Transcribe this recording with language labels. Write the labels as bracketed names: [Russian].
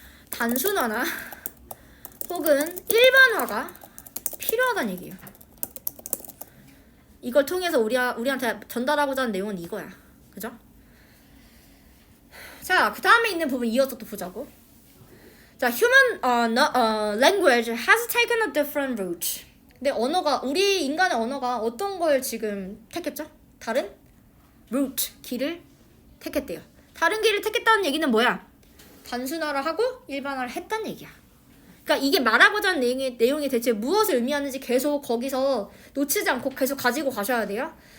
[Korean] 단순화나 혹은 일반화가 필요하다는 얘기예요. 이걸 통해서 우리한테 전달하고자 하는 내용은 이거야. 그죠? 자, 그 다음에 있는 부분 이어서 또 보자고. 자, [English] human language has taken a different route. [Korean] 근데 우리 인간의 언어가 어떤 걸 지금 택했죠? 다른 route, 길을 택했대요. 다른 길을 택했다는 얘기는 뭐야? 단순화를 하고 일반화를 했다는 얘기야. 그러니까 이게 말하고자 하는 내용이 대체 무엇을 의미하는지 계속 거기서 놓치지 않고 계속 가지고 가셔야 돼요.